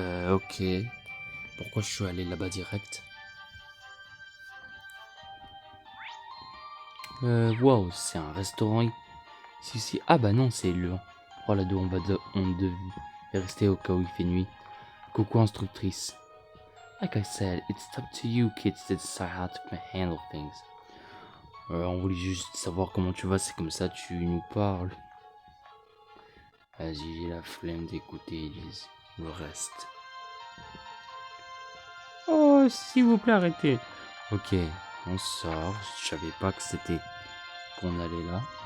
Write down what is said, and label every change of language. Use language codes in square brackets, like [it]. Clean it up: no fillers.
[fr] Ok. Pourquoi je suis allé là-bas direct? Wow, c'est un restaurant. Si. Ah bah non, c'est le. Oh là, on devait rester au cas où il fait nuit. Coucou instructrice. [en] Like I said, it's up to you kids to decide how to handle things. [fr] On voulait juste savoir comment tu vas, c'est comme ça tu nous parles. Vas-y, j'ai la flemme d'écouter le reste. Oh, s'il vous plaît, arrêtez. Ok, on sort. Je savais pas que c'était qu'on allait là.